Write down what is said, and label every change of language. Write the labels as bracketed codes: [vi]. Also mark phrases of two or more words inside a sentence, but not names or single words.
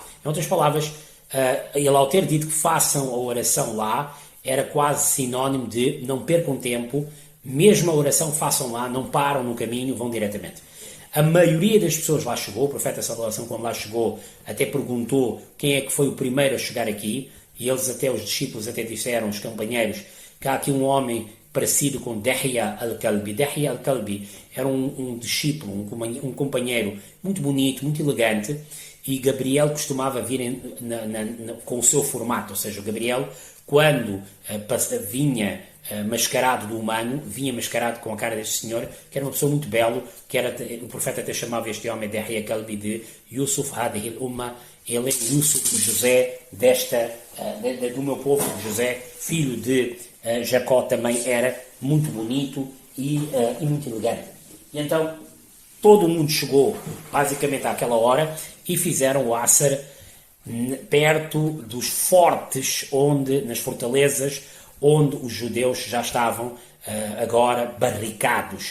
[pt] Em outras palavras, ele ao ter dito que façam a oração lá, era quase sinónimo de não percam tempo, mesmo a oração façam lá, não param no caminho, vão diretamente. A maioria das pessoas lá chegou, o profeta [ar] صلى الله عليه وسلم, [pt] quando lá chegou, até perguntou quem é que foi o primeiro a chegar aqui, e eles até, os discípulos até disseram, os companheiros, que há aqui um homem parecido com Dihya al-Kalbi. Dihya al-Kalbi era um discípulo, um companheiro muito bonito, muito elegante, e Gabriel costumava vir com o seu formato, ou seja, o Gabriel, quando vinha mascarado do humano, vinha mascarado com a cara deste senhor, que era uma pessoa muito belo, o profeta até chamava este homem Dihya al-Kalbi de [ar] يوسف هذه الأمة, [pt] ele é Yusuf, José, do meu povo, José, filho de Jacó, também era muito bonito e muito elegante. E então, todo o mundo chegou, basicamente, àquela hora, e fizeram o Asr perto dos fortes, nas fortalezas, onde os judeus já estavam agora barricados.